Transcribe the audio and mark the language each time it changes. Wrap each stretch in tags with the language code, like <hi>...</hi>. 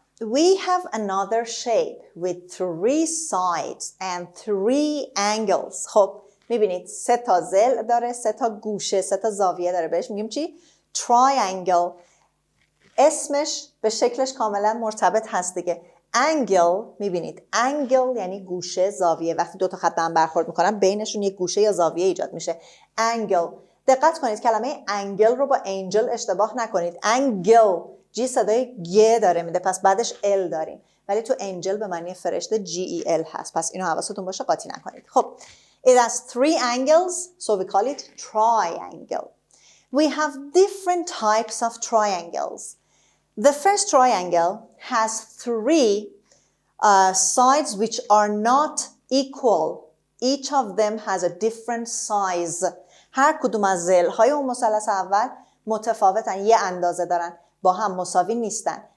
<en>we have another shape with 3 sides and 3 angles.</en> <fa>خب میبینید 3 تا ضلع داره، 3 تا گوشه، 3 تا زاویه داره. بهش میگیم چی؟ triangle. اسمش به شکلش کاملا مرتبط هست دیگه. angle میبینید، angle یعنی گوشه، زاویه. وقتی 2 تا خط به هم برخورد میکنن بینشون یک گوشه یا زاویه ایجاد میشه. angle. دقت کنید کلمه انگل رو با انجل اشتباه نکنید. انگل جی صدای گ داره میده، پس بعدش ال داریم، ولی تو انجل به معنی فرشته GEL هست، پس اینو حواستون باشه قاطی نکنید. خب</fa> <en>it has 3 angles, so we call it triangle. We have different types of triangles. The first triangle has 3 sides which are not equal. Each of them has a different size.</en> <fa>هر کدوم از ضلع‌های اون مثلث اول متفاوتن، یه اندازه دارن، با هم مساوی نیستن.</fa>